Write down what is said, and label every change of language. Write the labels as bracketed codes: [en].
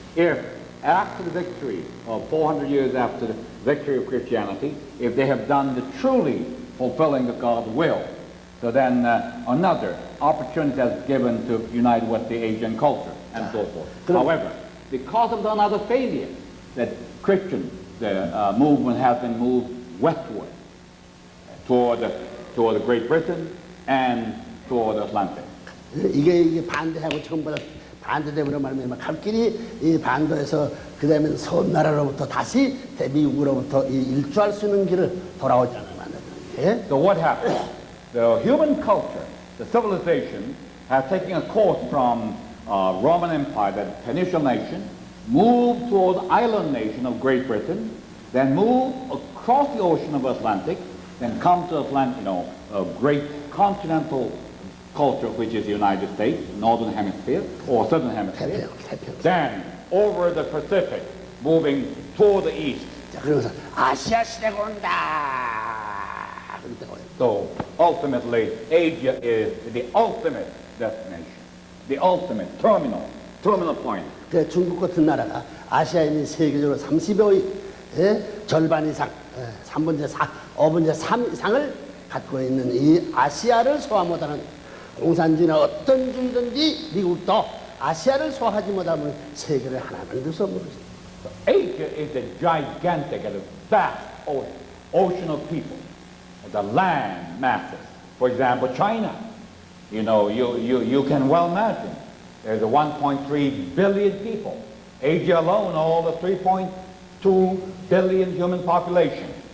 [en] If after the victory of 400 years after the victory of Christianity, if they have done the truly fulfilling of God's will, so then another opportunity is given to unite with the Asian culture and so forth. However, because of another failure, that Christian movement has been moved westward toward Great Britain and toward the Atlantic. [ko] 이게 반대하고 전부 다 반대되므로 말미암아 갈 길이 이 반도에서 그다음에 섬나라로부터 다시 대미국으로부터 일주할 수 있는 길을 돌아오지 않으면 안 된다. [en] So what happened? The human culture, the civilization, has taken a course from Roman Empire, that peninsula nation, moved toward the island nation of Great Britain, then moved across the ocean of Atlantic, then come to Atlantic, a great continental culture, which is the United States, Northern Hemisphere, or Southern Hemisphere. Then over the Pacific, moving toward the east. [ko] 자, 그러면서 아시아 시대가 온다. [en] So ultimately, Asia is the ultimate destination, the ultimate terminal point. [ko] 그 중국 같은 나라가 아시아에 있는 세계적으로 30의 절반 이상, 3분의 4, 5분의 3 이상을 갖고 있는 이 아시아를 소화 못하는 공산주의나 어떤 주의든지 미국도 아시아를 소화하지 못하면 세계를 하나 만들 수 없는 것입니다. [en] So Asia is a gigantic and a vast ocean of people, the land masses. For example, China. You can well imagine. There's 1.3 billion people. Asia alone, all the 3.2 billion human population.